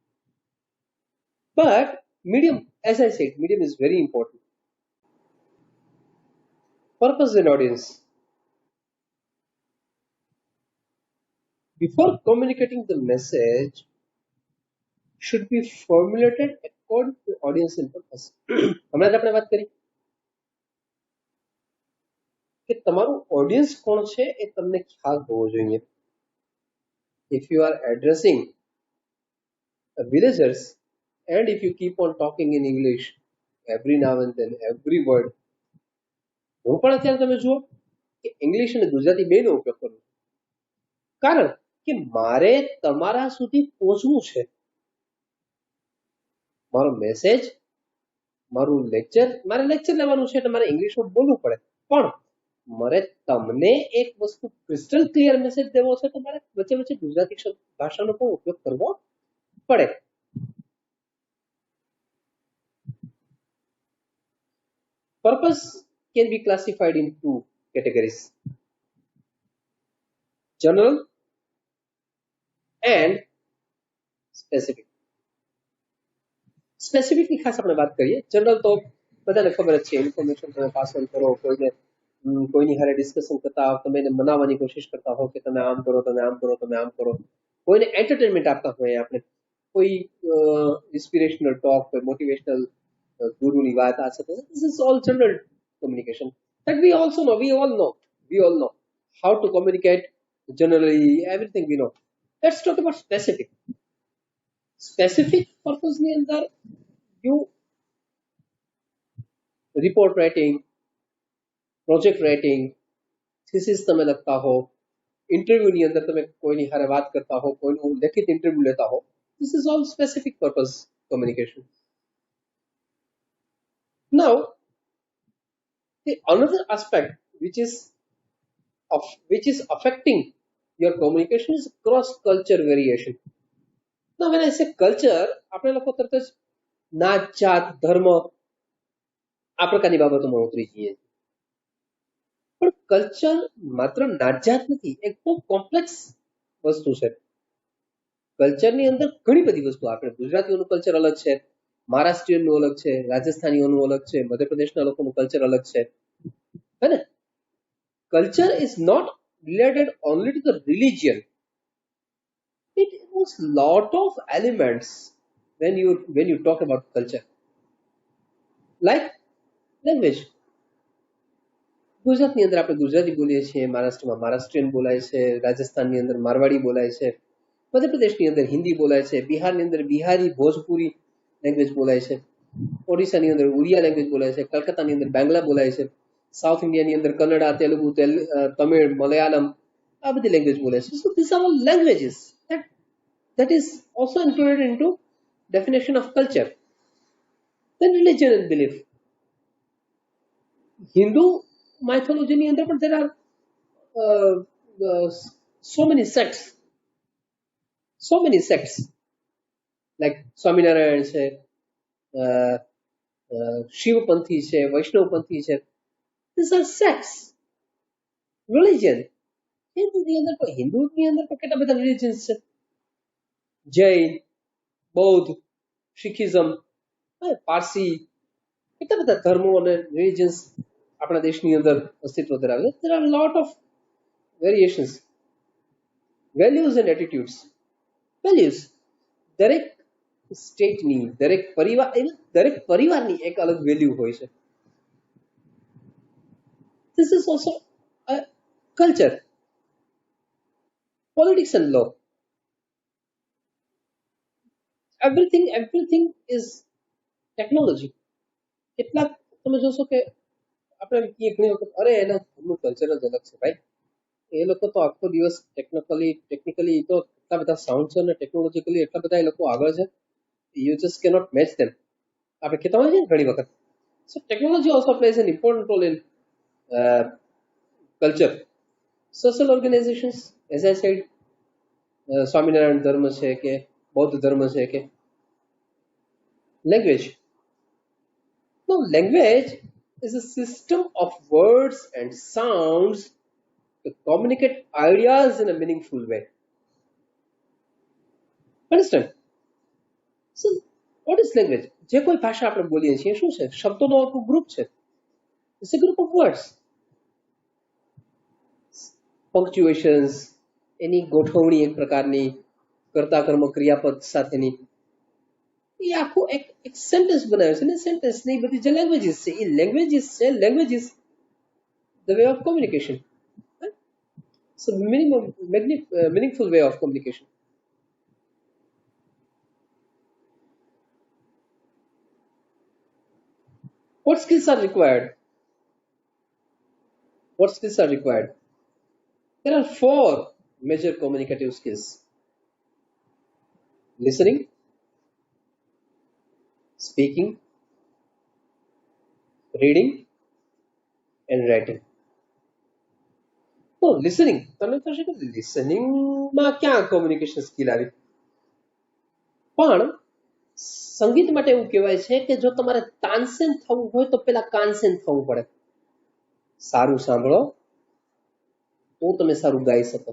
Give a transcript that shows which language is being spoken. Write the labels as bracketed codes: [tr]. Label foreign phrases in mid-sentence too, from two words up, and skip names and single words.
[en] But medium, as I said, medium is very important. Purpose and audience. Before communicating the message, should be formulated according to audience and purpose. [gu] હમણાં જ આપણે વાત કરી કે તમારું ઓડિયન્સ કોણ છે એ તમને ખ્યાલ હોવો જોઈએ. [en] If you are addressing villagers and if you keep on talking in English every now and then, every word, [gu] હું પણ અત્યારે તમે જુઓ કે ઇંગ્લિશ અને ગુજરાતી બેનો ઉપયોગ કરું કારણ કે મારે તમારા સુધી પહોંચવું છે. મારો મેસેજ, મારું લેક્ચર, મારે લેક્ચર લેવાનું છે એટલે મારે ઇંગ્લિશમાં બોલવું પડે, પણ મારે તમને એક વસ્તુ [en] crystal clear message [gu] દેવો છે તો મારે વચ્ચે વચ્ચે ગુજરાતી ભાષાનો પણ ઉપયોગ કરવો પડે. [en] Purpose can be classified in two categories: general and specific. [gu] સ્પેસિફિક ની ખાસ આપણે વાત કરીએ. જનરલ તો બધાને ખબર જ છે, ઇન્ફોર્મેશન તમે [en] pass on [gu] કરો, કોઈની હારે ડિસ્કશન કરતા હો, તમે એને મનાવવાની કોશિશ કરતા હો કે તમે આમ કરો, તમે આમ કરો, તમે આમ કરો, કોઈને એન્ટરટેનમેન્ટ આપતા હોય, આપણે કોઈ [en] inspirational talk, [gu] કોઈ મોટિવેશનલ ગુરુની વાત આ છે, [en] this is all general communication that we all know how to communicate generally, everything we know. Let's talk about specific. Specific purpose [gu] ની અંદર [en] you report writing, project writing, [gu] થીસિસ તમે લખતા હો, ઇન્ટરવ્યુની અંદર તમે કોઈની હારે વાત કરતા હો, કોઈનું લેખિત ઇન્ટરવ્યુ લેતા હો, [en] this is all specific purpose communication. Now, the another aspect which is affecting your communication is cross culture variation. Now, when I say culture, [gu] આપણે લોકો તરત જ નાત, જાત, ધર્મ આ પ્રકારની બાબતોમાં ઉતરી જઈએ. પણ કલ્ચર માત્ર નાતજાત નથી, એક બહુ કોમ્પ્લેક્સ વસ્તુ છે. કલ્ચરની અંદર ઘણી બધી વસ્તુ, આપણે ગુજરાતીઓનું કલ્ચર અલગ છે, મહારાષ્ટ્રીયનનું અલગ છે, રાજસ્થાનીઓનું અલગ છે, મધ્યપ્રદેશના લોકોનું કલ્ચર અલગ છે, હે ને? [en] Culture is not related only to the religion. It involves lot of elements when you talk about culture, like language. [gu] ગુજરાતની અંદર આપણે ગુજરાતી બોલીએ છીએ, મહારાષ્ટ્રમાં મહારાષ્ટ્રીયન બોલાય છે, રાજસ્થાનની અંદર મારવાડી બોલાય છે, મધ્યપ્રદેશની અંદર હિન્દી બોલાય છે, બિહારની અંદર બિહારી ભોજપુરી લેંગ્વેજ બોલાય છે, ઓડિશાની અંદર ઉડિયા લેંગ્વેજ બોલાય છે, કલકત્તાની અંદર બાંગ્લા બોલાય છે, સાઉથ ઇન્ડિયાની અંદર કન્નડા, તેલુગુ, તમિળ, મલયાલમ આ બધી લેંગ્વેજ બોલાય છે. [en] So these are all languages that is also included into definition of culture. Then religion and belief. Hindu mythology [gu] ની અંદર પણ [en] there are so many sects like [gu] સ્વામિનારાયણ છે, શિવપંથી છે, વૈષ્ણવપંથી છે. [en] These are sects. Religion. [gu] હિન્દુની અંદર પણ કેટલા બધા રિલિજન્સ છે, જૈન, બૌદ્ધ, શીખિઝમ, પારસી, કેટલા બધા ધર્મો અને રિલિજન્સ આપણા દેશની અંદર અસ્તિત્વ ધરાવે છે. [en] There are a lot of variations, values and attitudes. [gu] Values દરેક સ્ટેટની, દરેક પરિવાર, દરેક પરિવારની એક અલગ વેલ્યુ હોય છે. [en] This is also a culture, politics and law. Everything is technology. [gu] કેટલાક તમે જોશો કે આપણે કહીએ ઘણી વખત અરે એના ઘરનું કલ્ચર જ અલગ છે ભાઈ. એ લોકો તો આખો દિવસ ટેકનિકલી તો એટલા બધા સાઉન્ડ છે અને ટેકનોલોજીકલી એટલા બધા એ લોકો આગળ છે. [en] You just cannot match them. [gu] આપણે કહેતા હોય છે ને ઘણી વખત. [en] So technology also plays an important role in culture. Social organizations, as I said, [gu] સ્વામિનારાયણ ધર્મ છે કે બૌદ્ધ ધર્મ છે કે language. [en] No, language is a system of words and sounds to communicate ideas in a meaningful way. Understand? So, what is language? જે કોઈ ભાષા આપણે બોલીએ છીએ શું છે? શબ્દોનો આખું ગ્રુપ છે. It's a group of words. Punctuations, [gu] એની ગોઠવણી એક પ્રકારની, કર્તા કર્મ ક્રિયાપદ સાથેની, એ આખું એક સેન્ટેન્સ બનાવે છે ને. સેન્ટેન્સની બધી જે લેંગ્વેજીસ છે એ લેંગ્વેજીસ છે. [en] લેંગ્વેજીસ the way of communication. It's a meaningful way of communication. What skills are required? What skills are required? There are 4 major communicative skills: listening, speaking, reading, and writing. Oh, listening. [gu] તમે કહેશો કે લિસનિંગમાં ક્યાં [en] communication skill [gu] આવી? પણ સંગીત માટે એવું કહેવાય છે કે જો તમારે તાનસેન થવું હોય તો પેલા કાનસેન થવું પડે. સારું સાંભળો તો તમે સારું ગાઈ શકો.